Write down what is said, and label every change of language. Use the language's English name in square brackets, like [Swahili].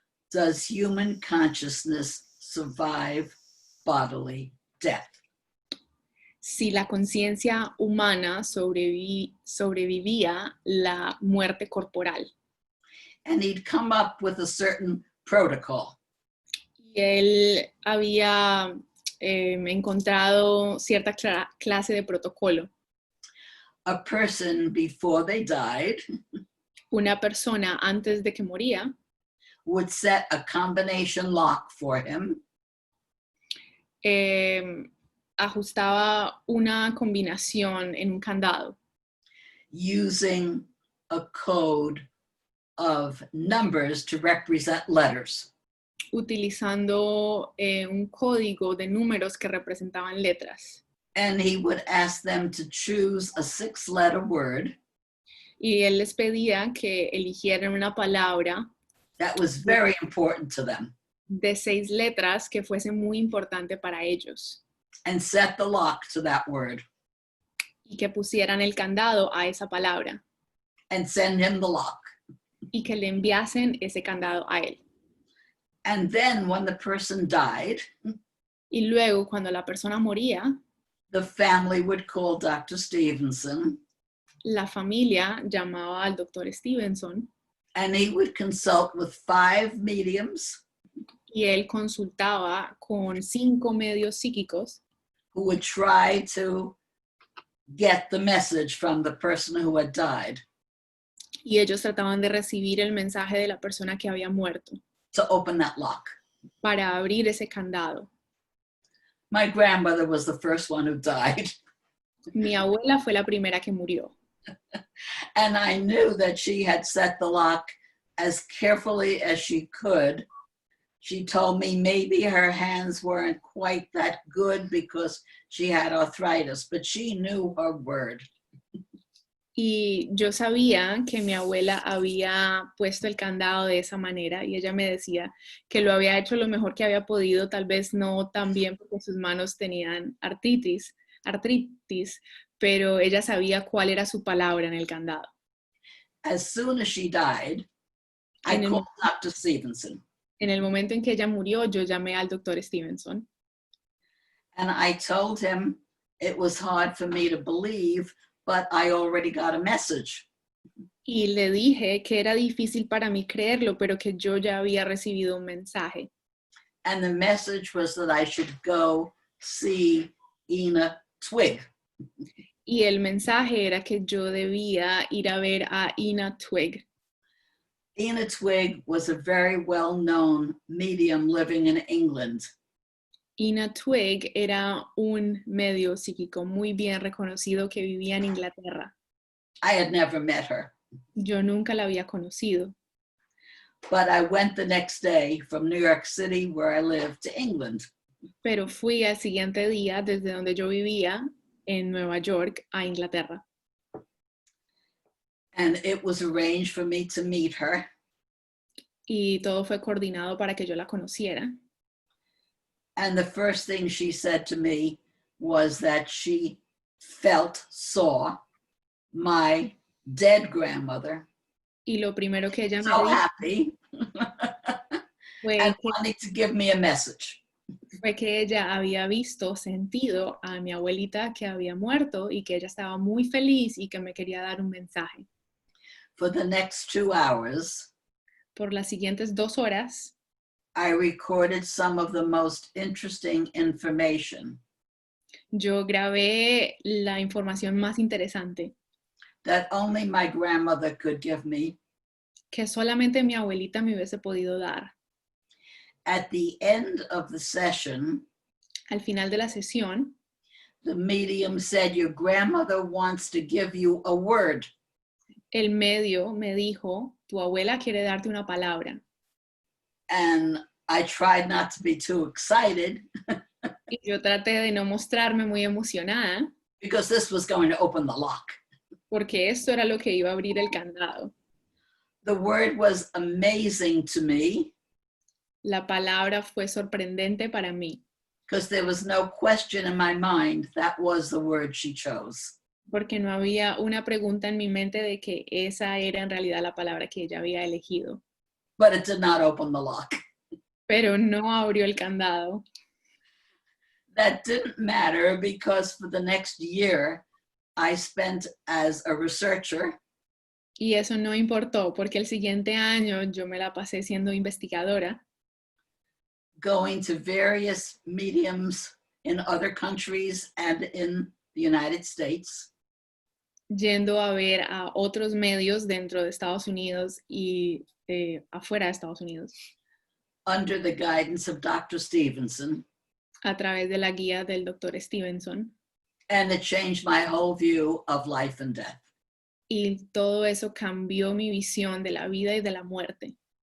[English] Does human consciousness survive bodily death? [Spanish] Si la conciencia humana sobrevivía la muerte corporal. [English] And he'd come up with a certain protocol. [Spanish] Y él había encontrado cierta clase de protocolo. [English] A person before they died [Spanish] Una persona antes de que moría [English] would set a combination lock for him. [Spanish] Ajustaba una combinación en un candado. [English] Using a code of numbers to represent letters. [Spanish] Utilizando un código de números que representaban letras. [English] And he would ask them to choose a 6-letter word. [Spanish] Y él les pedía que eligieran una palabra [English] that was very important to them. [Spanish] De 6 letras que fuese muy importante para ellos. [English] And set the lock to that word. [Spanish] Y que pusieran el candado a esa palabra. [English] And send him the lock. [Spanish] Y que le enviasen ese candado a él. [English] And then when the person died, [Spanish] y luego cuando la persona moría, [English] the family would call Dr. Stevenson. [Spanish] La familia llamaba al Dr. Stevenson. [English] And he would consult with 5 mediums. [Spanish] Y él consultaba con 5 medios psíquicos. [English] Who would try to get the message from the person who had died. [Spanish] Y ellos trataban de recibir el mensaje de la persona que había muerto. [English] To open that lock. [Spanish] Para abrir ese candado. [English] My grandmother was the first one who died. [Spanish] Mi abuela fue la primera que murió. [English] And I knew that she had set the lock as carefully as she could. She told me maybe her hands weren't quite that good because she had arthritis, but she knew her word. [Spanish] Y yo sabía que mi abuela había puesto el candado de esa manera y ella me decía que lo había hecho lo mejor que había podido, tal vez no tan bien porque sus manos tenían artritis, pero ella sabía cuál era su palabra en el candado. [English] As soon as she died, I called Dr. Stevenson. [Spanish] En el momento en que ella murió, yo llamé al Dr. Stevenson. [English] And I told him it was hard for me to believe, but I already got a message. [Spanish] Y le dije que era difícil para mí creerlo, pero que yo ya había recibido un mensaje. [English] And the message was that I should go see Ina Twig. [Spanish] Y el mensaje era que yo debía ir a ver a Ina Twig. [English] Ina Twig was a very well-known medium living in England. [Spanish] Ina Twig era un medio psíquico muy bien reconocido que vivía en Inglaterra. [English] I had never met her. [Spanish] Yo nunca la había conocido. [English] But I went the next day from New York City, where I lived, to England. [Spanish] Pero fui al siguiente día desde donde yo vivía en Nueva York a Inglaterra. [English] And it was arranged for me to meet her. [Spanish] Y todo fue coordinado para que yo la conociera. [English] And the first thing she said to me was that she saw my dead grandmother. [Spanish] Y lo primero que ella me [English] So [Spanish] dijo [English] happy. And wanting to give me a message. [Spanish] fue que ella había visto, sentido a mi abuelita que había muerto y que ella estaba muy feliz y que me quería dar un mensaje. [English] For the next 2 hours, [Spanish] Por las siguientes 2 horas, [English] I recorded some of the most interesting information [Spanish] yo grabé la información más interesante [English] that only my grandmother could give me. [Spanish] que solamente mi abuelita me hubiese podido dar. [English] At the end of the session, [Spanish] Al final de la sesión, [English] the medium said, your grandmother wants to give you a word. [Spanish] el medio me dijo, tu abuela quiere darte una palabra. [English] And I tried not to be too excited [Spanish] Y yo traté de no mostrarme muy emocionada [English] because this was going to open the lock. [Spanish] porque esto era lo que iba a abrir el candado. [English] The word was amazing to me [Spanish] La palabra fue sorprendente para mí [English] because there was no question in my mind that was the word she chose. [Spanish] porque no había una pregunta en mi mente de que esa era en realidad la palabra que ella había elegido. [English] But it did not open the lock. [Spanish] Pero no abrió el candado. [English] That didn't matter because for the next year, I spent as a researcher [Spanish] Y eso no importó porque el siguiente año yo me la pasé siendo investigadora, [English] going to various mediums in other countries and in the United States, [Spanish] yendo a ver a otros medios dentro de Estados Unidos y afuera de Estados Unidos, [English] under the guidance of Dr. Stevenson. [Spanish] a través de la guía del Dr. Stevenson. [English] And it changed my whole view of life and death. [Spanish] Y todo eso cambió mi visión de la vida y de la muerte.